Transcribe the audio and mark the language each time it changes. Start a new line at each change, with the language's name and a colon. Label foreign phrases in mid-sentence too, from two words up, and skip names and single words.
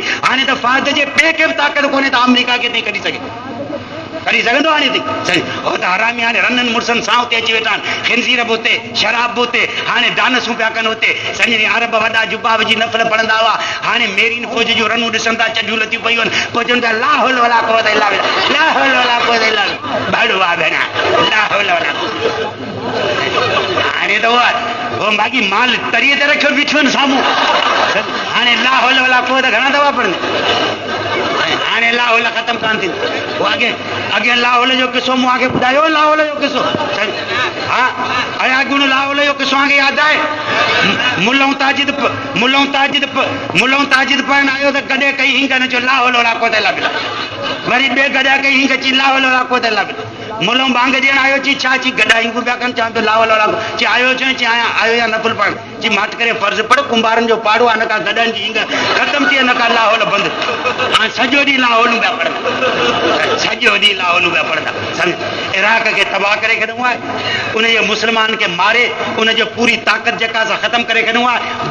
Sindhi: हाणे त फ़ाइदे जे ॿिए खे बि ताक़त कोन्हे त अमेरिका खे थी कढी सघे, कढी सघंदो हाणे थी सही। हो त हरामी हाणे रननि मुड़सनि सां उते अची वेठा आहिनि, खिनज़ीर बि उते, शराब बि उते, हाणे डानसूं पिया कनि उते सम्झ। अरब वॾा जुबा विझी नफ़ल पढ़ंदा हुआ, हाणे मेरीन फ़ौज जूं रनूं ॾिसनि था, चॾियूं लथियूं पयूं आहिनि, पोइ चवनि था
Arabic: لا حول ولا قوة إلا بالله, لا حول ولا قوة إلا بالله.
Sindhi: ॾाढो आहे भेण,
Arabic: لا حول ولا
Sindhi: हाणे त उहो बाक़ी माल तरीअ ते रखियो बीठियो आहिनि साम्हूं। हाणे
Arabic: لا حول ولا قوة
Sindhi: घणा दफ़ा पढ़ंदा, हाणे
Arabic: لا حول
Sindhi: ख़तमु कान थींदी। उहो अॻे
Arabic: لا حول
Sindhi: जो किसो मूं आगे ॿुधायो,
Arabic: لا حول
Sindhi: जो किसो। हा अॻूणो
Arabic: لا حول
Sindhi: जो किसो आगे यादि आहे? मुल्लाऊं ताजिद पढ़ण आयो त गॾे कई हिंग न चयो
Arabic: لا حول ولا قوة إلا بالله,
Sindhi: वरी ॿिए गॾा कई हिंग अची
Arabic: لا حول ولا قوة إلا بالله.
Sindhi: मुल्लाऊं बांग ॾियण आयो चई छा चई गॾा हिंगूं पिया कनि, चवां पियो
Arabic: لا حول ولا
Sindhi: चई आयो चई आयो या नफ़ुल पढ़ चई माठ करे फर्ज़ पढ़, कुंभारनि जो पाड़ो आहे, न का गॾनि जी हिंग ख़तमु थी, न का
Arabic: لا حول
Sindhi: बंदि। हाणे सॼो ॾींहुं ला हौलूं पिया पढ़ंदा, सॼो ॾींहुं ला हौलूं पिया पढ़ंदा सम्झ। इराक खे तबाह करे छॾियो आहे, उनजे मुस्लमान खे मारे उनजो पूरी ताक़त जेका असां ख़तमु करे छॾियो आहे।